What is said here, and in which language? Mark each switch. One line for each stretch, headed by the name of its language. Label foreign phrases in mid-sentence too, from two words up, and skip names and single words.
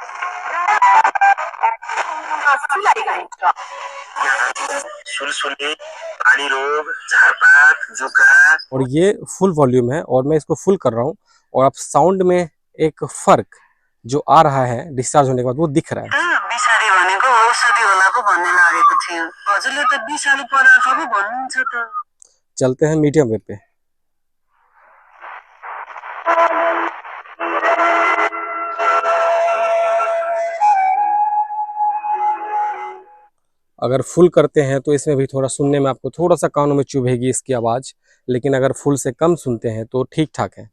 Nepali: सुलसुले, पानी रोग, झारपात, जुकाम।
Hindi: और ये
English: full volume
Hindi: है और मैं इसको फुल कर रहा हूँ, और आप साउंड में एक फर्क जो आ रहा है डिस्चार्ज होने के बाद वो दिख रहा है।
Nepali: विषादी भनेको औषधि होला पो भन्ने लागेको थियो। हजुरले त विषालु पदार्थ पो भन्नुहुन्छ त।
Hindi: चलते हैं
English: medium wave
Hindi: पे। अगर फुल करते हैं तो इसमें भी थोड़ा सुनने में आपको थोड़ा सा कानों में चुभेगी इसकी आवाज़, लेकिन अगर फुल से कम सुनते हैं तो ठीक ठाक है।